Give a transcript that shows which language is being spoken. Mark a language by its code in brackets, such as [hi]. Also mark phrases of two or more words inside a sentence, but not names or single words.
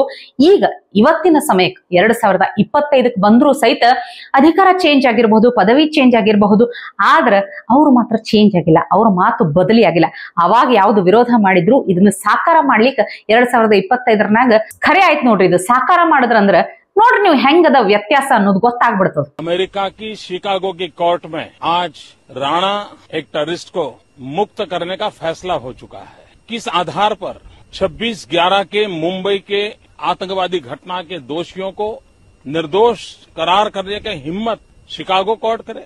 [kn] ಈಗ ಇವತ್ತಿನ ಸಮಯಕ್ಕೆ 2025ಕ್ಕೆ ಬಂದ್ರು ಸಹಿತ ಅಧಿಕಾರ ಚೇಂಜ್ ಆಗಿರಬಹುದು, ಪದವಿ ಚೇಂಜ್ ಆಗಿರಬಹುದು, ಆದ್ರ ಅವ್ರು ಮಾತ್ರ ಚೇಂಜ್ ಆಗಿಲ್ಲ, ಅವ್ರ ಮಾತು ಬದಲಿ ಆಗಿಲ್ಲ. ಅವಾಗ ಯಾವ್ದು ವಿರೋಧ ಮಾಡಿದ್ರು ಇದನ್ನ ಸಾಕಾರ ಮಾಡ್ಲಿಕ್ಕೆ 2025 ಖರೆ ಆಯ್ತು ನೋಡ್ರಿ. ಇದು ಸಾಕಾರ ಮಾಡಿದ್ರಂದ್ರ ನೋಡ್ರಿ ನೀವು ಹೆಂಗದ ವ್ಯತ್ಯಾಸ ಅನ್ನೋದು ಗೊತ್ತಾಗ್ಬಿಡ್ತದ. [hi] अमेरिका की शिकागो की कोर्ट में आज राणा एक टेररिस्ट को मुक्त करने का फैसला हो चुका है. किस आधार पर 26/11 के मुंबई के आतंकवादी घटना के दोषियों को निर्दोष करार करने की हिम्मत शिकागो कोर्ट करे?